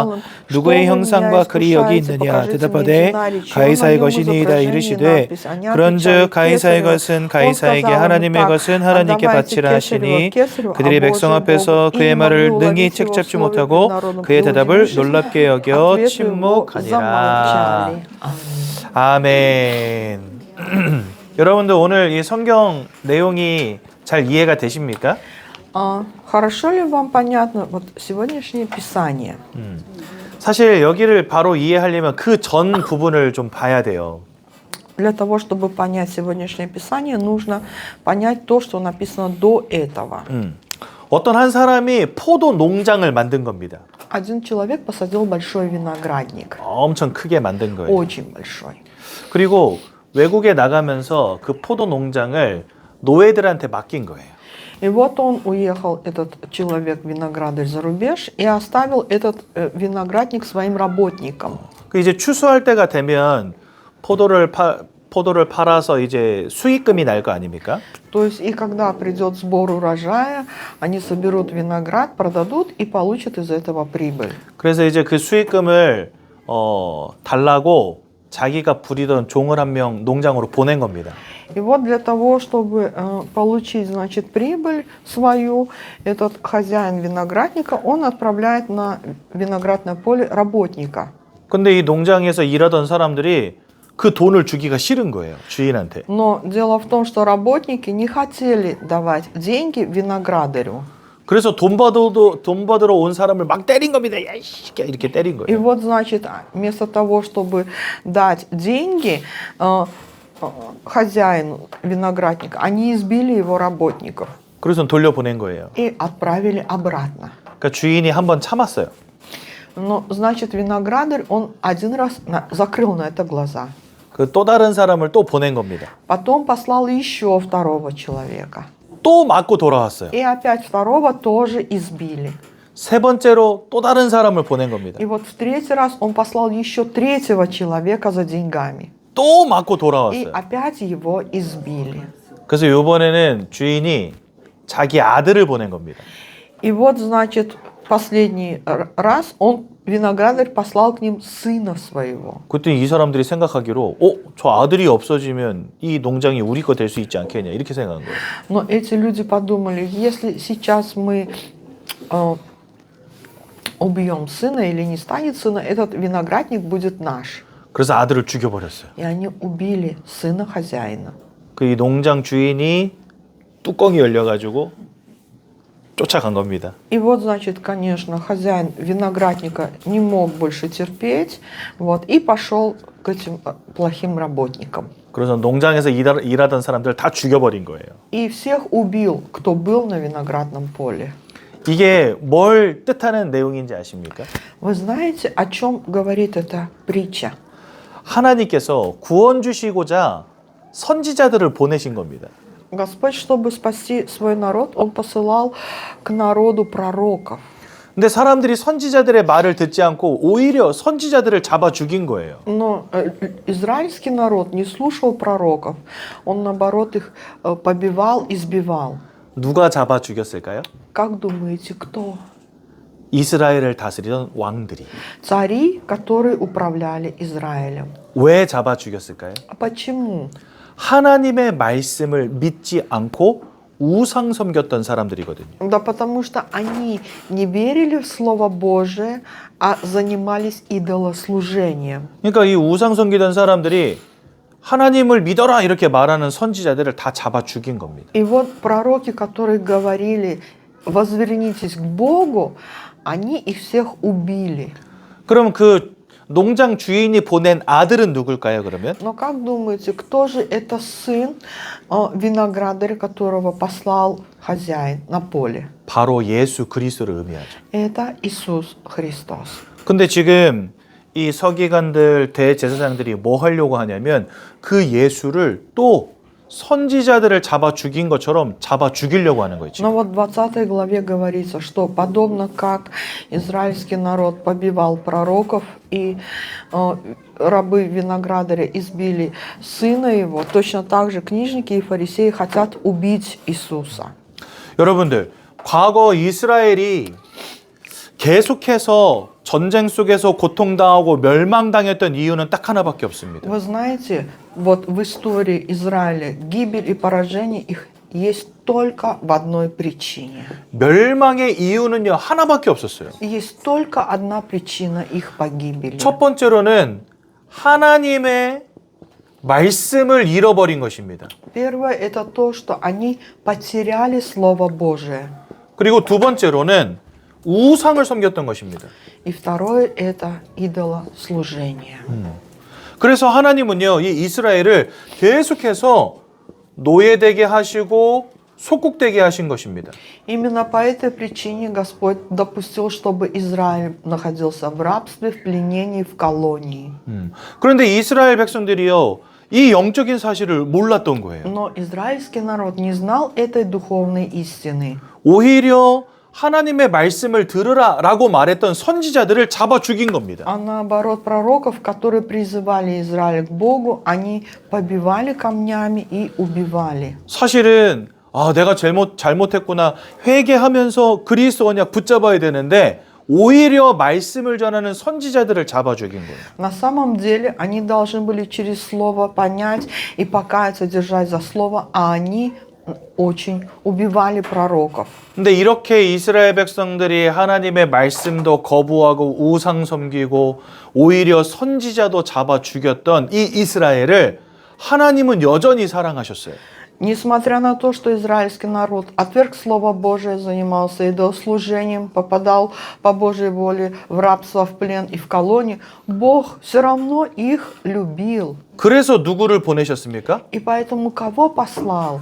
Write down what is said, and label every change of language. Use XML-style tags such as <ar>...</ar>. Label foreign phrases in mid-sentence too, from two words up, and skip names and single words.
<ko>누구의 형상과 글이 여기 있느냐. 대답하되 가이사의 것이니이다 이르시되 그런즉 가이사의 것은 가이사에게 하나님의 것은 하나님께 바치라 하시니 그들이 백성 앞에서 그의 말을 능히 책잡지 못하고 그의 대답을 놀랍게 여겨 침묵하니라. 아멘. 여러분들 오늘 이 성경 내용이 잘 이해가 되십니까?</ko> <ru>Хорошо ли вам понятно вот сегодняшнее Писание?</ru> <ko>사실 여기를 바로 이해하려면 그 전 부분을 좀 봐야 돼요.</ko> <ru>Для того, чтобы понять сегодняшнее Писание, нужно понять то, что написано до этого.</ru> <ko>어떤 한 사람이 포도 농장을 만든 겁니다.</ko> <ru>Один человек посадил большой виноградник.</ru> <ko>엄청 크게 만든 거예요.</ko> <ru>Очень большой.</ru> <ko>그리고 외국에 나가면서 그 포도 농장을 노예들한테 맡긴 거예요.</ko> <ru>И вот он уехал, этот человек, виноградарь, за рубеж и оставил этот виноградник своим работникам.</ru> <ko>그 이제 추수할 때가 되면 포도를 팔아서 이제 수익금이 날 거 아닙니까?</ko> <ru>То есть и когда придет сбор урожая, они соберут виноград, продадут и получат из этого прибыль.</ru> <ko>그래서 이제 그 수익금을 달라고 자기가 부리던 종을 한 명 농장으로 보낸 겁니다.</ko> <ru>И вот для того, чтобы получить, значит, прибыль свою, этот хозяин виноградника, он отправляет на виноградное поле работника.</ru> <ko>근데 이 농장에서 일하던 사람들이 그 돈을 주기가 싫은 거예요, 주인한테.</ko> <ru>Но дело в том, что работники не хотели давать деньги виноградарю.</ru> <ko>그래서 돈 받으러 온 사람을 막 때린 겁니다. 야, 이 새끼야, 이렇게 때린</ko> <ru>И</ru> <ko>거예요.</ko> <ru>вот, значит, вместо того, чтобы дать деньги хозяину виноградника, они избили его работников</ru> <ko>그래서 돌려보낸 거예요.</ko> <ru>и отправили обратно.</ru> <ko>그러니까 주인이 한번 참았어요.</ko> <ru>Но, значит, виноградарь, он один раз закрыл на это глаза.</ru> <ko>그 또 다른 사람을 또 보낸 겁니다.</ko> <ru>Потом послал еще второго человека.</ru> <ko>또 맞고 돌아왔어요.</ko> <ru>И опять второго тоже избили.</ru> <ko>세 번째로 또 다른 사람을 보낸 겁니다.</ko> <ru>И вот в третий раз он послал еще третьего человека за деньгами.</ru> <ko>또 맞고</ko> <ru>И</ru> <ko>돌아왔어요.</ko> <ru>опять его избили.</ru> <ko>그래서 이번에는 주인이 자기 아들을 보낸 겁니다.</ko> <ru>И вот, значит, последний раз виноградарь послал к ним сына своего.</ru> <ko>그때 이 사람들이 생각하기로 저 아들이 없어지면 이 농장이 우리 거 될 수 있지 않겠냐 이렇게 생각한 거예요.</ko> <ru>Но эти люди подумали, если сейчас мы убьем сына или не станет сына, этот виноградник будет наш.</ru> <ko>그래서 아들을 죽여버렸어요.</ko> <ru>И они убили сына хозяина.</ru> <ko>그 이 농장 주인이 뚜껑이 열려가지고 쫓아간 겁니다.</ko> <ru>И вот, значит, конечно, хозяин виноградника не мог больше терпеть, вот, и пошел к этим плохим работникам.</ru> <ko>그래서 농장에서 일하던 사람들 다 죽여버린 거예요.</ko> <ru>И всех убил, кто был на виноградном поле.</ru> <ko>이게 뭘 뜻하는 내용인지 아십니까?</ko> <ru>Вы знаете, о чем говорит эта притча?</ru> <ko>하나님께서 구원 주시고자 선지자들을 보내신 겁니다.</ko> <ru>Господь, чтобы спасти свой народ, Он посылал к народу пророков.</ru> <ko>근데 사람들이 선지자들의 말을 듣지 않고 오히려 선지자들을 잡아 죽인 거예요.</ko> <ru>Но израильский народ не слушал пророков. Он, наоборот, их побивал, избивал.</ru> <ko>누가 잡아 죽였을까요?</ko> <ru>Как думаете, кто?</ru> <ko>이스라엘을 다스리던 왕들이.</ko> <ru>Цари, которые управляли Израилем.</ru> <ko>왜 잡아 죽였을까요?</ko> <ru>А почему?</ru> <ko>하나님의 말씀을 믿지 않고 우상 섬겼던 사람들이거든요.</ko> <ru>Да потому что они не верили в Слово Божие, а занимались идолослужением.</ru> <ko>그러니까 이 우상 섬기던 사람들이 하나님을 믿어라 이렇게 말하는 선지자들을 다 잡아 죽인 겁니다.</ko> <ru>И вот пророки, которые говорили, возвернитесь к Богу, они их всех убили.</ru> <ko>그럼 그 농장 주인이 보낸 아들은 누굴까요, 그러면?</ko> <ru>Но как думаете, кто же это сын виноградаря, которого послал хозяин на поле?</ru> <ko>바로 예수 그리스도를 의미하죠.</ko> <ru>Это Иисус Христос.</ru> <ko>근데 지금 이 서기관들 대제사장들이 뭐 하려고 하냐면 그 예수를 또 선지자들을 잡아 죽인 것처럼 잡아 죽이려고 하는 거예요.</ko> <ru>Но вот в 20 главе говорится, что подобно как израильский народ побивал пророков и рабы виноградаря избили сына его, точно так же книжники и фарисеи хотят убить Иисуса.</ru> <ko>여러분들, 과거 이스라엘이 계속해서 전쟁 속에서 고통당하고 멸망당했던 이유는 딱 하나밖에 없습니다.</ko> <ru>Вы знаете, вот в истории Израиля гибель и поражение их есть только в одной причине.</ru> <ko>멸망의 이유는요, 하나밖에 없었어요.</ko> <ru>Есть только одна причина их погибели.</ru> <ko>첫 번째로는 하나님의 말씀을 잃어버린 것입니다.</ko> <ru>Первое это то, что они потеряли Слово Божие.</ru> <ko>그리고 두 번째로는 우상을 섬겼던 것입니다.</ko> <ru>И второе это идолослужение.</ru> <ko>그래서 하나님은요, 이 이스라엘을 계속해서 노예되게 하시고 속국되게 하신 것입니다.</ko> <ru>Именно по этой причине Господь допустил, чтобы Израиль находился в рабстве, в пленении, в колонии.</ru> <ko>그런데 이스라엘 백성들이요, 이 영적인 사실을 몰랐던 거예요.</ko> <ru>Но израильский народ не знал этой духовной истины.</ru> <ko>오히려 하나님의 말씀을 들으라라고 말했던 선지자들을 잡아 죽인 겁니다.</ko> <ru>А наоборот, пророков, которые призывали Израиль к Богу, они побивали камнями и убивали.</ru> <ko>사실은 내가 잘못했구나 회개하면서 그리스도 언약 붙잡아야 되는데 오히려 말씀을 전하는 선지자들을 잡아 죽인 거예요.</ko> <ru>На самом деле, они должны были через слово понять и покаяться, держать за слово, а они очень убивали пророков.</ru> <ko>근데 이렇게 이스라엘 백성들이 하나님의 말씀도 거부하고 우상 섬기고 오히려 선지자도 잡아 죽였던 이 이스라엘을 하나님은 여전히 사랑하셨어요.</ko> <ru>Несмотря на то, что израильский народ отверг Слово Божие, занимался идолослужением, попадал по Божьей воле в рабство, в плен и в колонии, Бог все равно их любил.</ru> <ko>그래서 누구를 보내셨습니까?</ko> <ru>И поэтому кого послал?</ru>